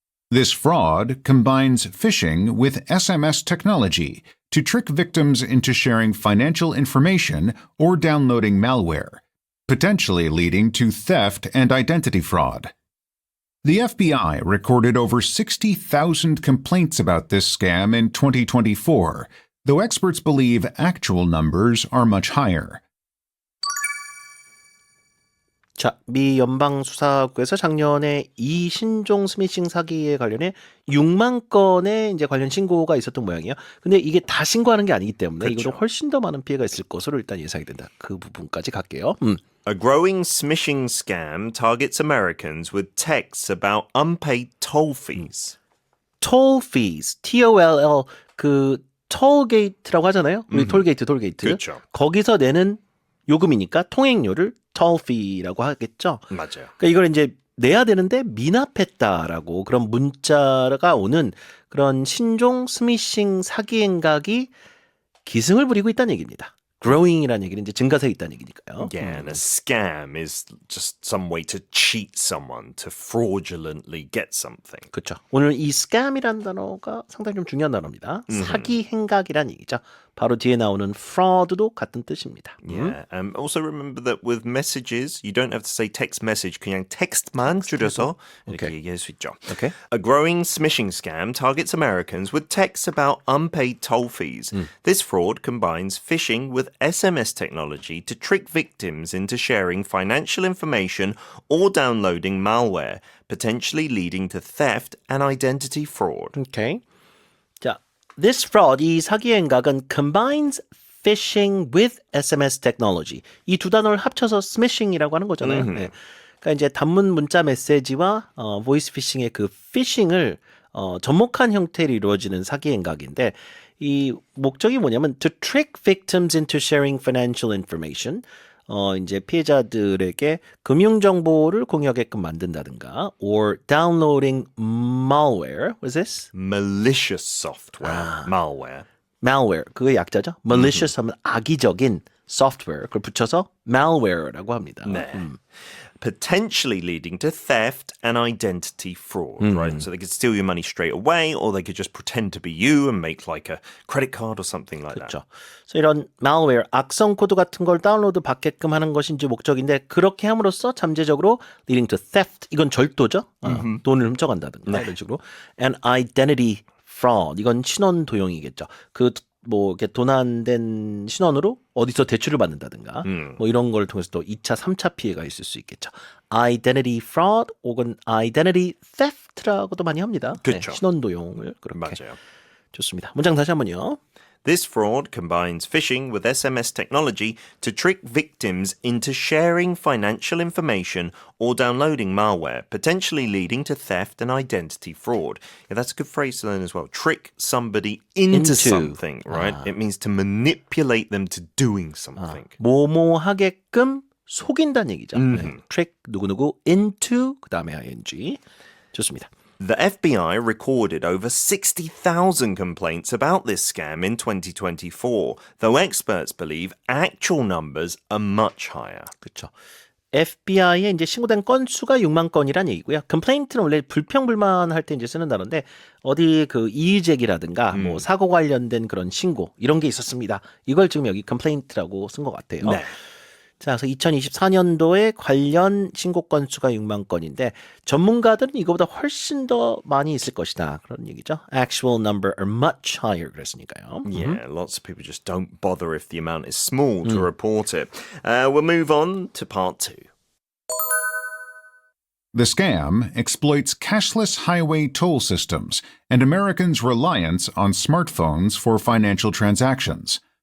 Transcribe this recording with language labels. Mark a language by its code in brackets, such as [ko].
[en] This fraud combines phishing with SMS technology to trick victims into sharing financial information or downloading malware, potentially leading to theft and identity fraud. The FBI recorded over 60,000 complaints about this scam in 2024, though experts believe actual numbers are much higher. [ko] 자, 미 연방수사국에서 작년에 이 신종 스미싱 사기에 관련해 6만 건의 이제 관련 신고가 있었던 모양이에요. 근데 이게 다 신고하는 게 아니기 때문에 그렇죠. 이거는 훨씬 더 많은 피해가 있을 것으로 일단 예상이 된다. 그 부분까지 갈게요. [en] A growing smishing scam targets Americans with texts about unpaid toll fees. [ko] toll fees, T-O-L-L 그 톨게이트라고 하잖아요. 우리 톨게이트. 그렇죠. 거기서 내는 요금이니까 통행료를 toll fee라고 하겠죠. 맞아요. 그러니까 이걸 이제 내야 되는데 미납했다라고 그런 문자가 오는 그런 신종 스미싱 사기 행각이 기승을 부리고 있다는 얘기입니다. growing이라는 얘기는 이제 증가세에 있다는 얘기니까요. [en] Yeah, and a scam is just some way to cheat someone, to fraudulently get something. [ko] 그렇죠. 오늘 이 scam이라는 단어가 상당히 좀 중요한 단어입니다. 사기 행각이라는 얘기죠. 바로 뒤에 나오는 fraud도 같은 뜻입니다. [en] Yeah. Also remember that with messages, you don't have to say text message. [ko] 그냥 text만 줄여서 이렇게 [en] Okay. [ko] 얘기할 수 있죠. [en] Okay. A growing smishing scam targets Americans with texts about unpaid toll fees. This fraud combines phishing with SMS technology to trick victims into sharing financial information or downloading malware, potentially leading to theft and identity fraud. Okay. [ko] 자, [en] this fraud, [ko] 이 사기 행각은 [en] combines phishing with SMS technology. [ko] 이 두 단어를 합쳐서 smishing이라고 하는 거잖아요. 네. 그러니까 이제 단문 문자 메시지와 보이스 피싱의 그 피싱을 접목한 형태로 이루어지는 사기 행각인데 이 목적이 뭐냐면 [en] to trick victims into sharing financial information. [ko] 이제 피해자들에게 금융 정보를 공유하게끔 만든다든가 [en] or downloading malware. What is this? Malicious software, malware. [ko] malware. 그게 약자죠. malicious 하면 악의적인 software. 그걸 붙여서 malware라고 합니다. 네. [en] Potentially leading to theft and identity fraud, right? So they could steal your money straight away, or they could just pretend to be you and make like a credit card or something like that. [ko] 그렇죠. 그래서 이런 malware, 악성 코드 같은 걸 다운로드 받게끔 하는 것이 이제 목적인데 그렇게 함으로써 잠재적으로 [en] leading to theft, [ko] 이건 절도죠. 돈을 훔쳐간다든가 이런 식으로. [en] and identity fraud, [ko] 이건 신원 도용이겠죠. 뭐 이렇게 도난된 신원으로 어디서 대출을 받는다든가 뭐 이런 걸 통해서 또 2차, 3차 피해가 있을 수 있겠죠. identity fraud 혹은 identity theft라고도 많이 합니다. 그렇죠. 네, 신원 도용을 그렇게. 맞아요. 좋습니다. 문장 다시 한번요. This fraud combines phishing with SMS technology to trick victims into sharing financial information or downloading malware, potentially leading to theft and identity fraud. [en] Yeah, that's a good phrase to learn as well. Trick somebody into something, right? It means to manipulate them to doing something. [ko] 뭐뭐 하게끔 속인다는 얘기죠. 네. trick 누구누구 into 그다음에 ing. 좋습니다. [en] The FBI recorded over 60,000 complaints about this scam in 2024, though experts believe actual numbers are much higher. [ko] 그렇죠. FBI에 이제 신고된 건수가 6만 건이란 얘기고요. complaint는 원래 불평불만할 때 이제 쓰는 단어인데 어디 그 이의제기라든가 뭐 사고 관련된 그런 신고 이런 게 있었습니다. 이걸 지금 여기 complaint라고 쓴 것 같아요. 네. 자, 그래서 2024년도에 관련 신고 건수가 6만 건인데 전문가들은 이거보다 훨씬 더 많이 있을 것이다. 그런 얘기죠. [en] Actual number are much higher [ko] 그랬으니까요. [en] Yeah, lots of people just don't bother if the amount is small to report it. We'll move on to part 2. The scam exploits cashless highway toll systems and Americans' reliance on smartphones for financial transactions.